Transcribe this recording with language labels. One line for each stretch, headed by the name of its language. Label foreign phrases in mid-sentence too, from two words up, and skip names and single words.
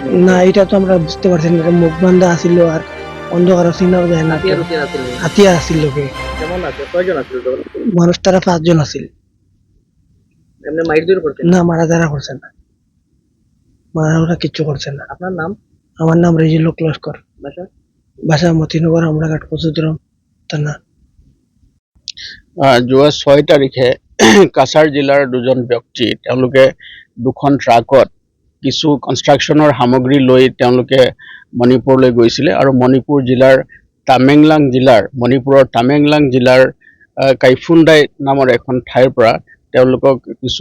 Bangla: না, এটা তো আমরা বুঝতে পারছি না, মুখ বান্ধা আসিল আর অন্ধকার চিনাও যায় না। হাতিয়ার আসিল লোকে, কেমন আছে? কয়জন আছিল তখন? মানুষ তারা 5 জন আসিল। এমনি মাইরদুর করতেন? না, মারা যারা করছে না, মারা ওরা কিচ্ছু করছে না। আপনার নাম? আমার নাম রেজিল লস্কর, বাসা? বাসা মতিনগর, আমরাঘাট, কচুদরম থানা।
Assamese: যোৱা 6 তাৰিখে কাছাৰ জিলাৰ 2জন ব্যক্তি তেওঁলোকে 2খন ট্ৰাকত কিছু কনষ্ট্ৰাকশ্যনৰ সামগ্ৰী লৈ তেওঁলোকে মণিপুৰলৈ গৈছিলে আৰু মণিপুৰ জিলাৰ মণিপুৰৰ তামেংলাং জিলাৰ কাইফুন্দাই নামৰ এখন ঠাইৰ পৰা তেওঁলোকক কিছু